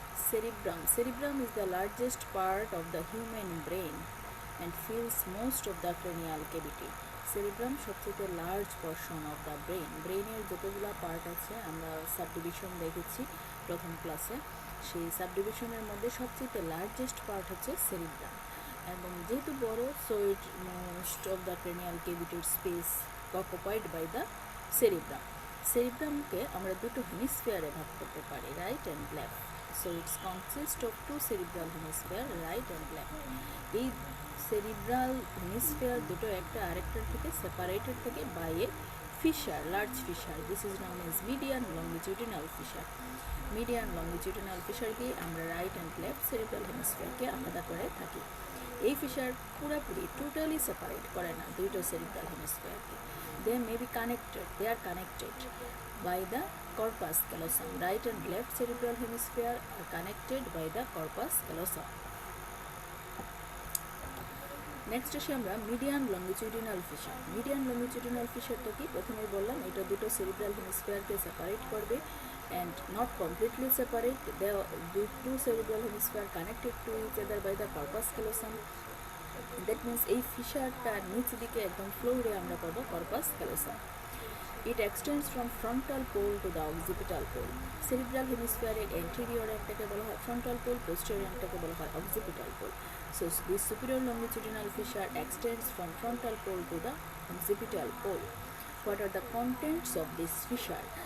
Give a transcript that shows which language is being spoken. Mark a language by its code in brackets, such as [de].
[en] Cerebrum is the largest part of the human brain and fills most of the cranial cavity. [bn] Cerebrum সবচেয়ে [en] Large portion of the brain. [bn] ব্রেনের যতগুলো part আছে আমরা subdivision দেখেছি প্রথম ক্লাসে, সেই সাবডিভিশনের মধ্যে সবচেয়ে লার্জেস্ট পার্ট হচ্ছে সেরিব্রাম। এবং যেহেতু বড়, [en] So it most of the cranial ক্যাভিটির space occupied by the cerebrum. [bn] সেরিব্রামকে আমরা দুটো হেমিস্ফিয়ারে ভাগ করতে পারি, right and left. [en] So it's consist of two cerebral hemisphere, right and left. [bn] এই সেরিব্রাল হেমিস্ফিয়ার দুটো একটা আরেকটার থেকে সেপারেটেড থেকে by A fissure, large fissure. [en] This is known as median longitudinal fissure. [bn] Median longitudinal fissure দিয়ে আমরা right and left cerebral হেমিস্ফিয়ারকে আলাদা করে থাকি। এই ফিশার পুরোপুরি টোটালি সেপারেট করে না দুইটো cerebral হেমিস্ফিয়ারকে। [en] They may be connected, they are connected by the corpus callosum. Right and left cerebral hemisphere are connected by the corpus callosum. [bn] Next আসি আমরা median longitudinal fisher. Median longitudinal ফিশারটা কি? প্রথমেই বললাম এটা দুটো সেরিব্রাল হেমিস্ফিয়ারকে সেপারেট করবে [en] and not completely separate. The two cerebral hemisphere connected to each other by the corpus callosum. That means [bn] এই ফিশারটা নিচ দিকে একদম ফ্লোরে আমরা পাবো corpus callosum. [en] It extends from frontal pole to the occipital pole. [bn] Cerebral hemisphere এর anterior endটাকে বলা হয় frontal pole, posterior endটাকে বলা হয় occipital pole. [en] So this superior longitudinal fissure extends from frontal pole to the occipital pole. What are the contents of this fissure?